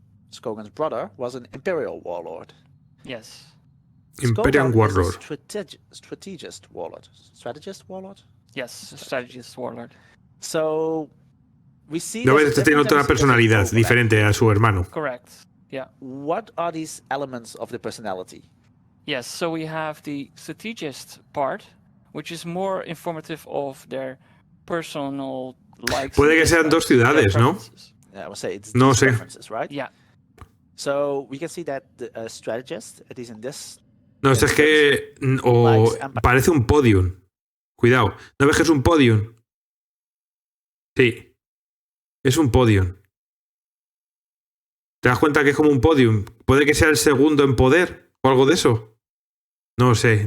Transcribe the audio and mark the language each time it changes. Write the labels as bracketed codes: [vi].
[en] Skogan's brother, was an imperial warlord. Yes. Imperial Warlord. Strategist warlord. Strategist warlord? Yes, strategist warlord. So we see [es] no, este tiene otra personalidad diferente a su hermano. [en] Correct. Yeah. What are these elements of the personality? Yes, so we have the strategist part, which is more informative of their personal likes. [es] Puede que sean dos ciudades, ¿no? [en] Yeah, I would say it's [es] no sé. [en] Right? Yeah. So we can see that the strategist, at least in this. [es] No, es que parece un podium. Cuidado. ¿No ves que es un podium? Sí. Es un podium. ¿Te das cuenta que es como un podium? ¿Puede que sea el segundo en poder o algo de eso? No sé.